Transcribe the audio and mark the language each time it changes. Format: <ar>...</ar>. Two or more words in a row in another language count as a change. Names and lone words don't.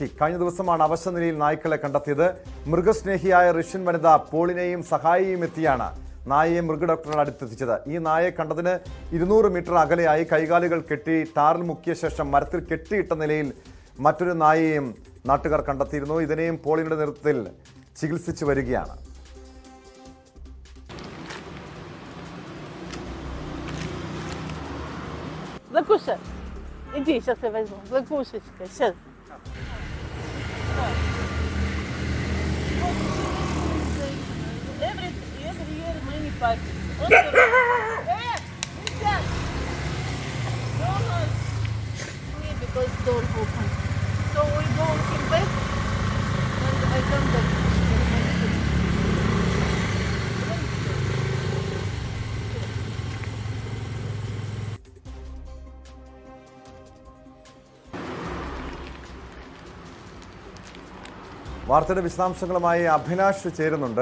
<ml>കഴിഞ്ഞ ദിവസമാണ് അവശനിലയിൽ നായ്ക്കളെ കണ്ടെത്തിയത്. മൃഗസ്നേഹിയായ റഷ്യൻ വനിത പോളിനെയും സഹായിയും എത്തിയാണ് നായയെ മൃഗഡോക്ടറുടെ അടുത്തെത്തിച്ചത്. ഈ നായയെ കണ്ടതിന് 200 മീറ്റർ അകലെയായി കൈകാലുകൾ കെട്ടി ടാറിൽ മുക്കിയ ശേഷം മരത്തിൽ കെട്ടിയിട്ട നിലയിൽ മറ്റൊരു നായയെയും നാട്ടുകാർ കണ്ടെത്തിയിരുന്നു. ഇതിനെയും പോളിയുടെ നേതൃത്വത്തിൽ ചികിത്സിച്ചു വരികയാണ്.</ml> <ru>Zakúšaj. Иди, сейчас я возьму. Закушечка, сейчас.</ru> <en>Every year many parties. Because door open. So we go in bed and I come back.</en> <ml>വാർത്തയുടെ വിശദാംശങ്ങളുമായി അഭിലാഷ് ചേരുന്നുണ്ട്.</ml>